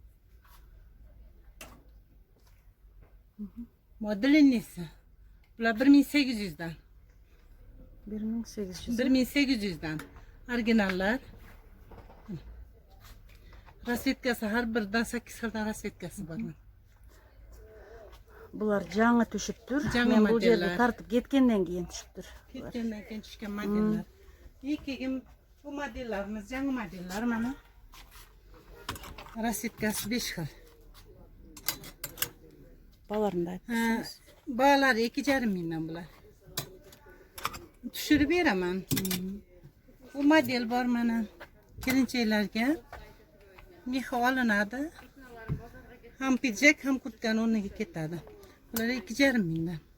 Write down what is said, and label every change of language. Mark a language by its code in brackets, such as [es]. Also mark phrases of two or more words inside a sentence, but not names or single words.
[uz] Modeliniesi. Bular 1800 dan. 1800. 1800 dan. Originallar. Rasvetkasi har biridan 8 xildan rasvetkasi bor. [ky] Bular жаңы түшүптүр. Жаңы Мен бул жерде модельler. тартып кеткенден кийин түшүптүр. [uz] Ketgandan keyin tushgan modellar. Keyin bu modellarimiz yangi modellar mana. Rasvetkasi 5 xil. [ky] Баларын да айтыңыз. [uz] Bağlar 2,5 mingdan bular. Tushirib beraman. Bu model bor mana. Kelinchaklarga mexi olinadi. Ham pidjak, ham kurtkani o'rniga ketadi. Bular 2,5 mingdan.